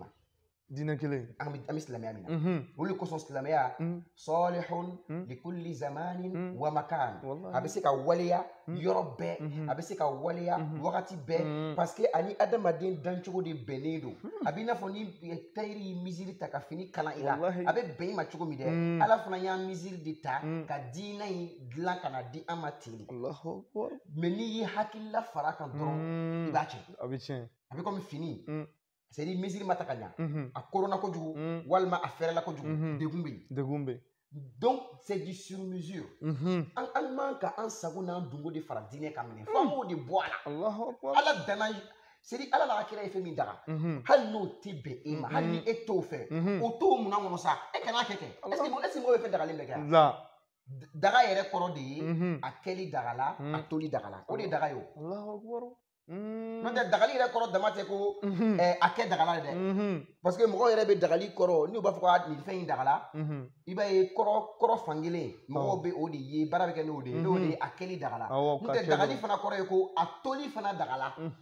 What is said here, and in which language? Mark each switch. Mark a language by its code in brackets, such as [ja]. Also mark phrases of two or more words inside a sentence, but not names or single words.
[bm] diinɛ kelen an bɛ silamɛya min na olu kosɔn silamɛya [ar] صالح لكل زمان ومكان [bm] a bɛ se ka waleya yɔrɔ bɛɛ a bɛ se ka waleya wagati bɛɛ [fr] parce que [bm] ani adamaden dancogo de bɛnnen don a b'i n'a fɔ ni tayiri ye misiri ta ka fini kalan i la a bɛ bɛn i ma cogo min dɛ ala fana y'a misiri de ta ka diinɛ in dilan ka na di an ma ten mais n'i y'i hakilila fara kan dɔrɔn i b'a tiɲɛ a bɛ tiɲɛ a bɛ komi fini [fr] c'est à dire [bm] misiri ma ta ka ɲa a korona kojugu walima a fɛrɛla kojugu degun bɛ yen degun bɛ yen [fr] donc c'est du sur mesure [bm] an man ka an sago n'an dungo de fara diinɛ kan minɛ f'an k'o de bɔ a la ala danna [fr] c'est à dire [bm] ala n'a kira ye fɛn min daga hali n'o tɛ bɛn e ma hali ni e t'o fɛ o t'o munna kɔnɔ sa e kana kɛ kɛ [fr] est ce que [bm] mɔgɔ bɛ fɛn dagalen bɛ kɛ yan daga yɛrɛ kɔrɔ de ye a kɛli daga la a toli daga la o de ye daga ye o n'o tɛ dagali yɛrɛ kɔrɔ dama tɛ ko a kɛ dagala ye dɛ [fr] parce que [bm] mɔgɔw yɛrɛ bɛ dagali kɔrɔ n'u b'a fɔ ko nin fɛn in dagala i b'a ye kɔrɔ fankelen mɔgɔw bɛ o de ye baara bɛ kɛ n'o de ye n'o de ye a kɛli dagala n'o tɛ dagali fana kɔrɔ ye ko a toli fana dagala